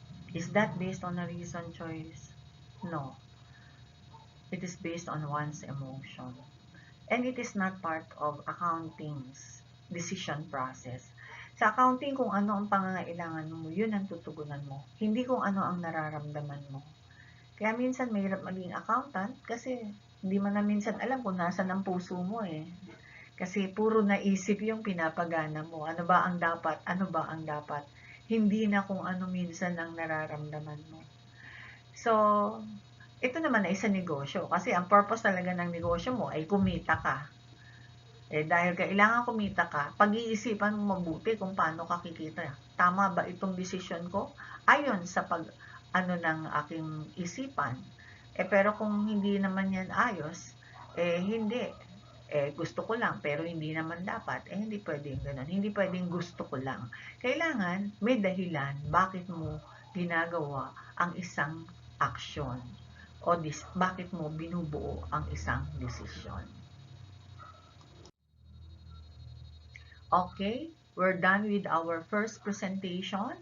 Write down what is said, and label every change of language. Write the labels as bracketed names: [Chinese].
[English] Is that based on a reason choice? No. It is based on one's emotion. And it is not part of accounting's decision process. [Filipino] Sa accounting, kung ano ang pangangailangan mo, yun ang tutugunan mo. Hindi kung ano ang nararamdaman mo. Kaya minsan mahirap maging accountant kasi hindi mo na minsan alam kung nasa ng puso mo Kasi puro naisip yung pinapagana mo. Ano ba ang dapat? Ano ba ang dapat? Hindi na kung ano minsan ang nararamdaman mo. So, ito naman ay isang negosyo. Kasi ang purpose talaga ng negosyo mo ay kumita ka. Dahil kailangan kumita ka, pag-iisipan mo mabuti kung paano ka kikita. Tama ba itong desisyon ko? Ayon sa ng aking isipan. Pero kung hindi naman yan ayos, hindi. Gusto ko lang, pero hindi naman dapat. Hindi pwedeng ganun. Hindi pwedeng gusto ko lang. Kailangan may dahilan bakit mo ginagawa ang isang aksyon. o bakit mo binubuo ang isang desisyon. [English] Okay, we're done with our first presentation.